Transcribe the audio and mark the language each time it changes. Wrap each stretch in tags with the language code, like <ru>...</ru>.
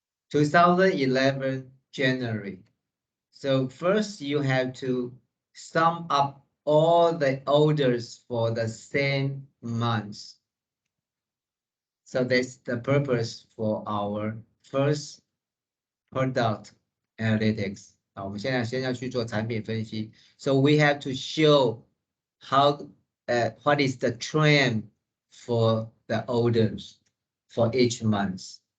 <en>2011 January. So first you have to sum up all the orders for the same month. So that's the purpose for our first product analytics.</en> <zh>好，我们现在先要去做产品分析。</zh> <en>So we have to show how what is the trend for the orders for each month.</en>